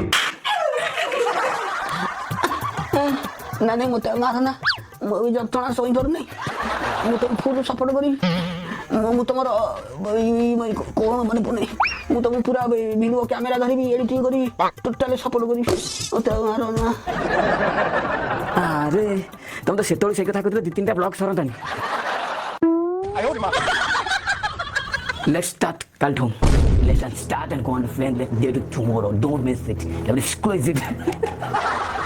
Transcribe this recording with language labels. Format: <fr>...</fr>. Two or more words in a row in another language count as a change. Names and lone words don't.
<or>ନାଇଁ ମୋତେ ମାରନା, ମୁଁ ବି ଯନ୍ତ୍ରଣା ଶୋଇପାରୁନି, ମୁଁ ତମକୁ</or> <en>full support</en> <or>କରିବି। ମୁଁ ତମର କ'ଣ ମାନେ ପଡ଼ୁନି, ମୁଁ ତମକୁ ପୁରା</or> <en>video camera</en> <or>ଧରିବି, ଏଡ଼ିଟିଂ କରିବି,</or> <en>totally support</en> <or>କରିବି। ମୋତେ ମାରନା। ଆରେ ତମେ ତ ସେତେବେଳେ ସେଇ କଥା କହୁଥିଲେ 2-3ଟା ବ୍ଲଗ ସରନ୍ତାନି।</or> <en>Let's start କାଲିଠୁ। Let's start and go on the friend. Let's do it tomorrow. Don't miss it. Exclusive.</en>